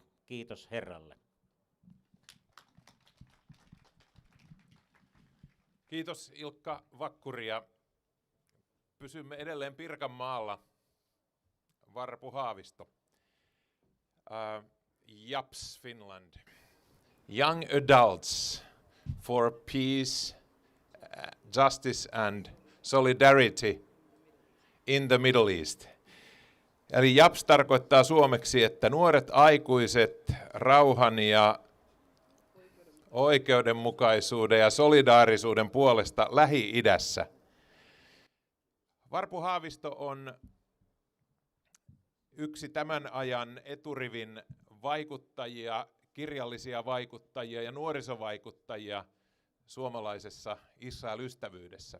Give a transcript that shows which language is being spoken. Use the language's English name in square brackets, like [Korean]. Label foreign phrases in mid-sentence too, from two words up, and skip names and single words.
[Finnish] Kiitos Herralle. Kiitos Ilkka Vakkuri, ja pysymme edelleen Pirkanmaalla. Varpu Haavisto. JAPS Finland. Young Adults for Peace, Justice and Solidarity in the Middle East. Eli JAPS tarkoittaa suomeksi, että nuoret aikuiset rauhan ja oikeudenmukaisuuden ja solidaarisuuden puolesta Lähi-idässä. Varpu Haavisto on yksi tämän ajan eturivin vaikuttajia, kirjallisia vaikuttajia ja nuorisovaikuttajia suomalaisessa Israel-ystävyydessä.